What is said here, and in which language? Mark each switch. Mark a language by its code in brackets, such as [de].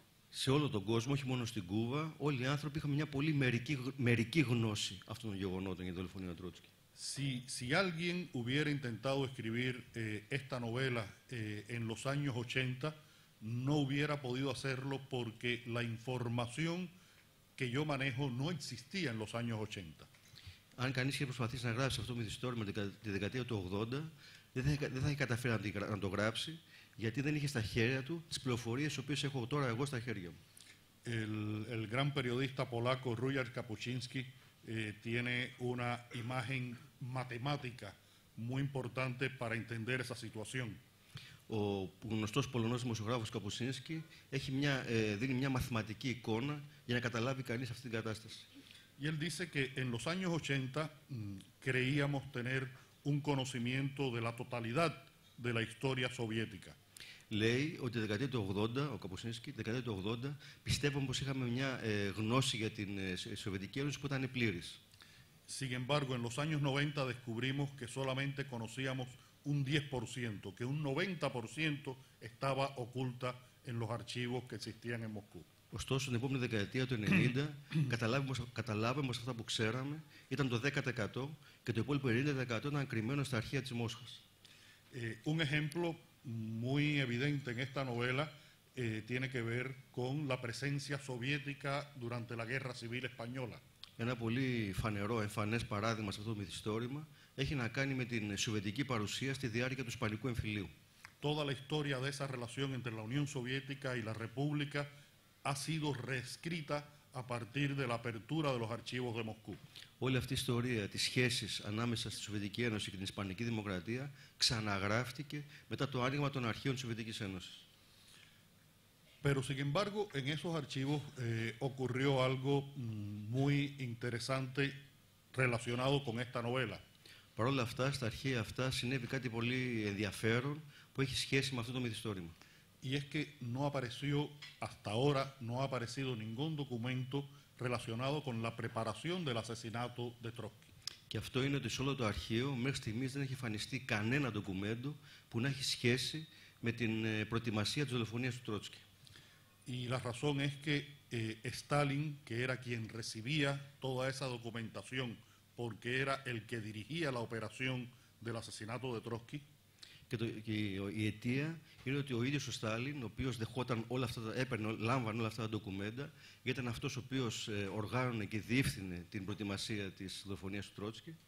[el] Σε όλο τον κόσμο, όχι μόνο στην Κούβα, όλοι οι άνθρωποι είχαν μια πολύ μερική γνώση αυτών των γεγονότων για τη δολοφονία του Τρότσκι. [es] Si alguien hubiera intentado escribir esta novela en los años 80, no hubiera podido hacerlo porque la información que yo manejo no existía en los años 80. [el] Αν κανείς είχε προσπαθήσει να γράψει αυτό το μυθιστόρημα τη δεκαετία του 80, δεν θα είχε καταφέρει να το γράψει, γιατί δεν είχε στα χέρια του τις πληροφορίες τις οποίες έχω τώρα εγώ στα χέρια μου. [es] El gran periodista polaco Rujar Kapuczynski tiene una imagen matemática muy importante para entender esa situación. [el] Ο γνωστός Πολωνός δημοσιογράφος Καπουσίνσκι δίνει μια μαθηματική εικόνα για να καταλάβει κανείς αυτή την κατάσταση. [es] Y él dice que en los años 80 creíamos tener un conocimiento de la totalidad de la historia soviética. [el] Λέει ότι τη δεκαετία του 80, ο Καπουσίνσκι, τη δεκαετία του 80, πιστεύαμε πως είχαμε μια γνώση για την Σοβιετική Ένωση που ήταν πλήρης. [es] Sin embargo, en los años 90 descubrimos que solamente conocíamos un 10%, que un 90% estaba oculta en los archivos que existían en Moscú. [el] Ωστόσο, την επόμενη δεκαετία του 90 καταλάβαμε πως αυτά που ξέραμε ήταν το 10% και το υπόλοιπο 90% ήταν κρυμμένο στα αρχεία της Μόσχας. [es] Un ejemplo muy evidente en esta novela tiene que ver con la presencia soviética durante la Guerra Civil Española. [el] Ένα πολύ φανερό, εμφανές παράδειγμα σε αυτό το μυθιστόρημα έχει να κάνει με την σοβιετική παρουσία στη διάρκεια του Ισπανικού εμφυλίου. [es] Toda la historia de esa relación entre la Unión Soviética y la República ha sido reescrita a partir de la apertura de los archivos de Moscú. [el] Όλη αυτή η ιστορία της σχέσης ανάμεσα στη Σοβιετική Ένωση και την Ισπανική Δημοκρατία ξαναγράφτηκε μετά το άνοιγμα των αρχείων της Σοβιετικής Ένωσης. [es] Pero sin embargo, en esos archivos ocurrió algo muy interesante relacionado con esta novela. [el] Παρ' όλα αυτά, στα αρχεία αυτά συνέβη κάτι πολύ ενδιαφέρον που έχει σχέση με αυτό το μυθιστόρημα. [es] Y es que no apareció, hasta ahora, no ha aparecido ningún documento relacionado con la preparación del asesinato de Trotsky. [el] Και αυτό είναι ότι σε όλο το αρχείο μέχρι στιγμής δεν έχει εμφανιστεί κανένα ντοκουμέντο που να έχει σχέση με την προετοιμασία της δολοφονίας του Τρότσκι. [es] Y la razón es que Stalin, que era quien recibía toda esa documentación, porque era el que dirigía la operación del asesinato de Trotsky, [el] Και η αιτία είναι ότι ο ίδιος ο Στάλιν, ο οποίος δεχόταν όλα αυτά, λάμβανε όλα αυτά τα ντοκουμέντα, ήταν αυτός ο οποίος οργάνωνε και διεύθυνε την προετοιμασία της δολοφονίας του Τρότσκι.